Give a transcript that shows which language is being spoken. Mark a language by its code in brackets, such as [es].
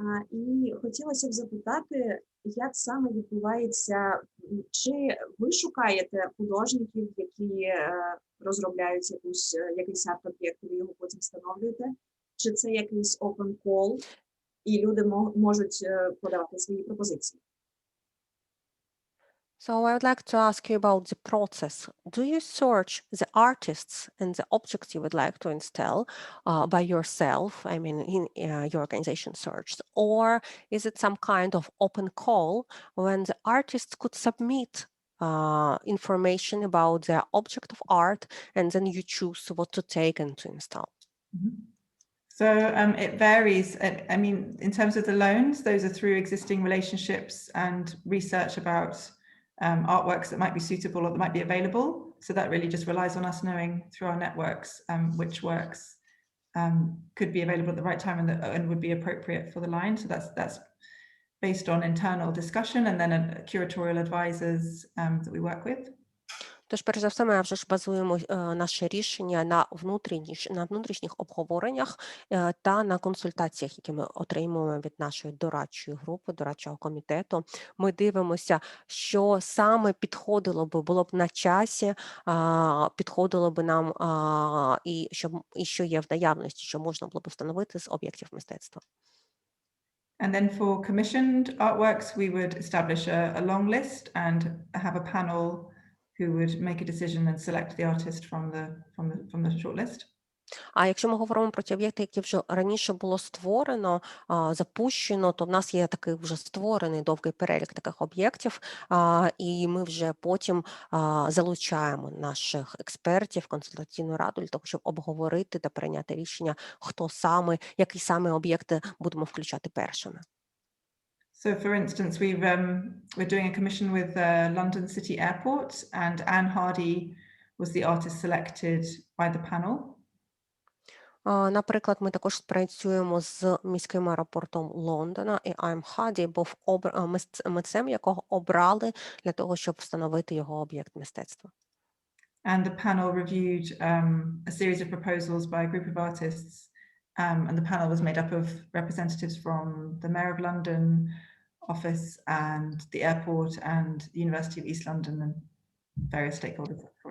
[uk] І хотілося б запитати, як саме відбувається, чи ви шукаєте художників, які розробляють якийсь арт-об'єкт, ви його потім встановлюєте, чи це якийсь open call? і люди можуть подавати свої пропозиції. [en] So I would like to ask you about the process. Do you search the artists and the objects you would like to install by yourself? I mean, in your organization searches, or is it some kind of open call when the artists could submit information about their object of art, and then you choose what to take and to install? Mm-hmm. So it varies. I mean, in terms of the loans, those are through existing relationships and research about artworks that might be suitable or that might be available. So that really just relies on us knowing through our networks which works could be available at the right time and would be appropriate for the line. So that's based on internal discussion and then curatorial advisors that we work with. [uk] Тож, перш за все, ми вже ж базуємо наше рішення на внутрішніх обговореннях та на консультаціях, які ми отримуємо від нашої дорадчої групи, дорадчого комітету. Ми дивимося, що саме було б на часі, підходило б нам і що є в наявності, що можна було б встановити з об'єктів мистецтва. [en] And then for commissioned artworks, we would establish a long list and have a panel who would make a decision and select the artist from the shortlist. [uk] А якщо ми говоримо про ті об'єкти, які вже раніше було створено, запущено, то в нас є такий вже створений довгий перелік таких об'єктів, і ми вже потім залучаємо наших експертів, консультаційну раду для того, щоб обговорити та прийняти рішення, які саме об'єкти будемо включати першими. [en] So, for instance, we're doing a commission with London City Airport, and Anne Hardy was the artist selected by the panel. [uk] Наприклад, ми також працюємо з міським аеропортом Лондона, і Анн Харді був митцем, якого обрали для того, щоб встановити його об'єкт мистецтва. [en] And the panel reviewed a series of proposals by a group of artists, and the panel was made up of representatives from the Mayor of London office and the airport and the University of East London and various stakeholders.